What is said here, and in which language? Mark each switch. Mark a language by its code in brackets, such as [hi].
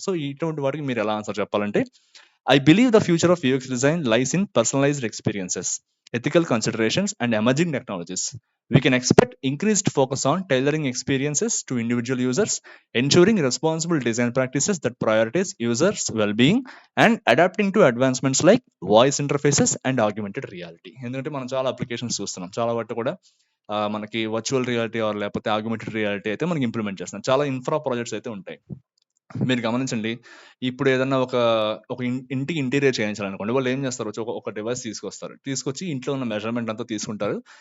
[te] So, ఇటువంటి వాటికి మీరు ఎలా ఆన్సర్ చెప్పాలంటే, [en] I believe the future of UX design lies in personalised experiences, ethical considerations, and emerging technologies. We can expect increased focus on tailoring experiences to individual users, ensuring responsible design practices that prioritize users' well-being, and adapting to advancements like voice interfaces and augmented reality. [te] ఎందుకంటే మనం చాలా applications చూస్తున్నాం. చాలా వాటి కూడా మనకి virtual reality are లేకపోతే augmented reality అయితే మనకి ఇంప్లిమెంట్ చేస్తున్నాం. చాలా ఇన్‌ఫ్రా ప్రాజెక్ట్స్ అయితే ఉంటాయి. మీరు గమనించండి. ఇప్పుడు ఏదన్నా ఒక ఇంటికి ఇంటీరియర్ చేయించాలనుకోండి. వాళ్ళు ఏం చేస్తారు, వచ్చి ఒక డివైస్ తీసుకొస్తారు. తీసుకొచ్చి ఇంట్లో ఉన్న మెజర్‌మెంట్ అంతా తీసుకుంటారు.